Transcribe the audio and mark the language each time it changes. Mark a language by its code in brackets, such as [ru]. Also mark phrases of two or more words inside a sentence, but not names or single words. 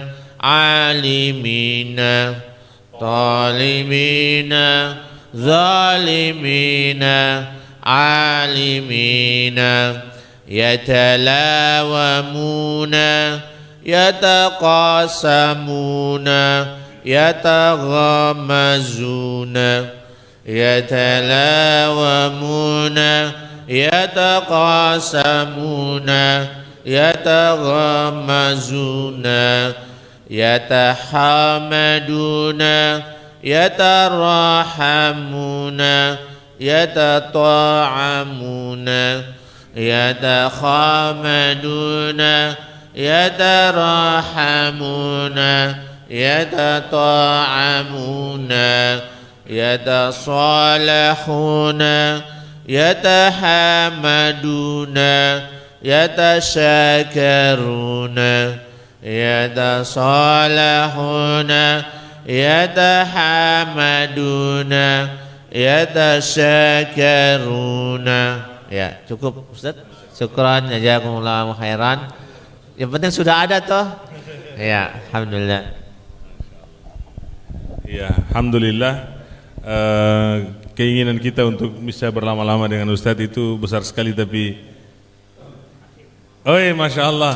[ar] عالمين طالبين ظالمين عالمين يتلاومون يتقاسمون يتغامزون يتلاومون يتقاسمون يتغامزون يتحامدون يتراحمون يتطاعمون يتخامدون يتراحمون يتطاعمون يتصالحون يتحامدون يتشاكرون يتصالحون يتحامدون يتشاكرون. [id] Ya, cukup Ustaz. [ar] شكرا، جزاكم الله خيرا. [id] Yang penting sudah ada toh. Ya, alhamdulillah. Ya, alhamdulillah. Keinginan kita untuk bisa berlama-lama dengan Ustadz itu besar sekali, tapi oh iya, [ar] ما شاء الله.